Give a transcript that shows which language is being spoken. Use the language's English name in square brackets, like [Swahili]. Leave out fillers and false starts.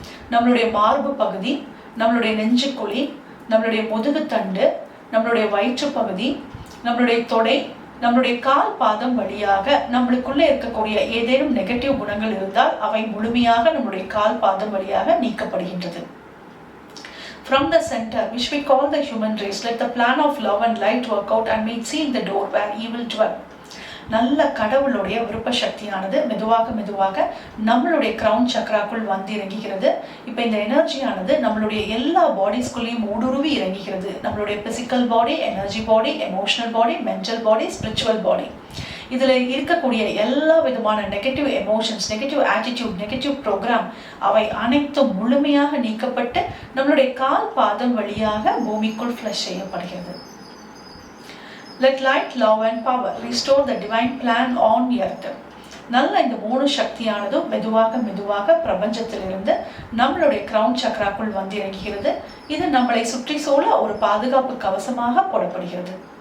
[Tamil] நம்மளுடைய மார்பு பகுதி, நம்மளுடைய நெஞ்சு குழி, நம்மளுடைய முதுகு தண்டு, நம்மளுடைய வயிற்று பகுதி, நம்மளுடைய தொடை, நம்மளுடைய கால் பாதம் வழியாக நம்மளுக்குள்ள இருக்கக்கூடிய ஏதேனும் நெகட்டிவ் குணங்கள் இருந்தால் அவை முழுமையாக நம்மளுடைய கால் பாதம் வழியாக நீக்கப்படுகின்றது. [English] From the center, which we call the human race, let the plan of love and light work out and may seal the door where evil dwell. [Tamil] நல்ல கடவுளுடைய விருப்ப சக்தியானது மெதுவாக மெதுவாக நம்மளுடைய கிரவுன் சக்ராக்குள் வந்து இறங்குகிறது. இப்ப இந்த எனர்ஜியானது நம்மளுடைய எல்லா பாடிஸ்குள்ளேயும் ஊடுருவி இறங்குகிறது. நம்மளுடைய பிசிக்கல் பாடி, எனர்ஜி பாடி, எமோஷனல் பாடி, மென்டல் பாடி, ஸ்பிரிச்சுவல் பாடி, இதுல இருக்கக்கூடிய எல்லா விதமான negative emotions, negative attitude, negative program அவை அனைத்தும் முழுமையாக நீக்கப்பட்டு நம்மளுடைய கால் பாதம் வழியாக பூமிக்குள் ஃப்ளஷ் செய்யப்படுகிறது. [English] Let light, love and power restore the divine plan on earth. [Tamil] நல்ல இந்த மூணு சக்தியானதும் மெதுவாக மெதுவாக பிரபஞ்சத்திலிருந்து நம்மளுடைய கிரவுன் சக்ராக்குள் வந்து இறங்குகிறது. இது நம்மளை சுற்றி சூழ ஒரு பாதுகாப்பு கவசமாக போடப்படுகிறது.